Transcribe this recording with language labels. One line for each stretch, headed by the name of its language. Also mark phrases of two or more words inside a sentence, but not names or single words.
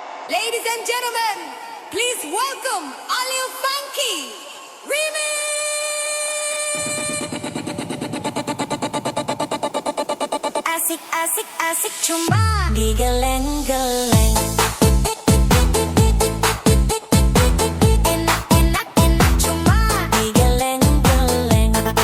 English: Ladies and gentlemen, please welcome Alil Funky Remix.
Indonesian: Asik asik asik cuma digeleng-geleng. Enak enak enak cuma digeleng-geleng.